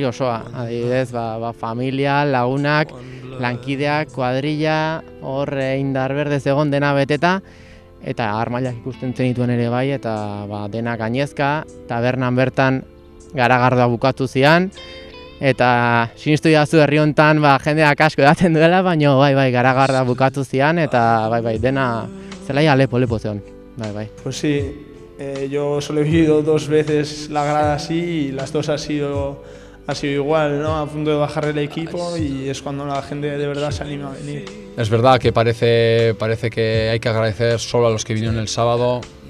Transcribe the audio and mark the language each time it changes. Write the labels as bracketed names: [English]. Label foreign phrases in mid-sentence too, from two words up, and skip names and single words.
[Basque] osoa, adibidez, familia, lagunak, lankideak, kuadrilla, hor Indar Berde egon dena beteta, eta armailak ikusten zenituen ere bai, eta dena gainezka, tabernan bertan garagardoa bukatu zian, eta sinistu jazu herri honetan jendeak asko edaten duela, baina bai garagardoa bukatu zian, eta bai dena zelaia lepo zeon, bai. [Spanish] Pues sí, yo solo he vivido 2 veces la grada así y las 2 ha sido igual, ¿no? A punto de bajar el equipo y es cuando la gente de verdad se anima a venir. Es verdad que parece que hay que agradecer solo a los que vinieron el sábado.